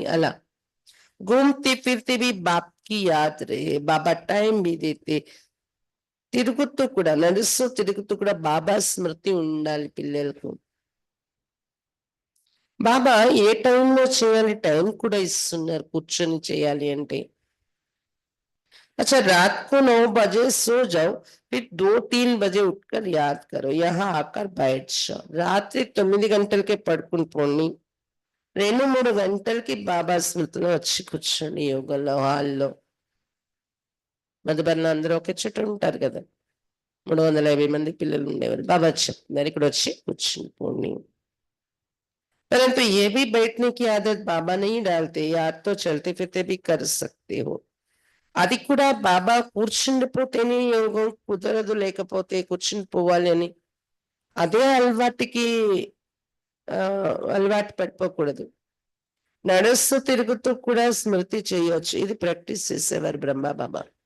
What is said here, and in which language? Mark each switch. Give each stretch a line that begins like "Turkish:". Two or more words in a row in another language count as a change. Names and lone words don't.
Hindi: అలా घूमते फिरते भी बाप की याद रहे, बाबा टाइम भी देते.
Telugu: తిరుగుతూ కూడా, నడుస్తూ తిరుగుతూ కూడా బాబా స్మృతి ఉండాలి పిల్లలకు. బాబా ఏ టైంలో చేయాలి టైం కూడా ఇస్తున్నారు కూర్చొని చేయాలి అంటే.
Hindi: अच्छा रात को 9 बजे सो जाओ, फिर 2-3 बजे उठकर याद करो, यहाँ आकर बैठ जाओ.
Telugu: రాత్రి 9 గంటలకే పడుకుని పోండి, 2-3 గంటలకి బాబా స్మృతిలో వచ్చి కూర్చోండి యోగంలో, హాల్లో. మధుబన్లో అందరూ ఒకే చుట్టూ ఉంటారు కదా, 350 మంది పిల్లలు ఉండేవారు. బాబా చెప్తున్నారు ఇక్కడ వచ్చి కూర్చుని పోండి.
Hindi: परंतु ये भी बैठने की आदत बाबा नहीं डालते, याद तो चलते फिरते भी कर सकते हो.
Telugu: అది కూడా బాబా కూర్చుండిపోతేనే యోగం కుదరదు, లేకపోతే కూర్చుని పోవాలి అని అదే అలవాటుకి అలవాటు పడిపోకూడదు. నడుస్తూ తిరుగుతూ కూడా స్మృతి చేయొచ్చు, ఇది ప్రాక్టీస్ చేసేవారు బ్రహ్మ బాబా.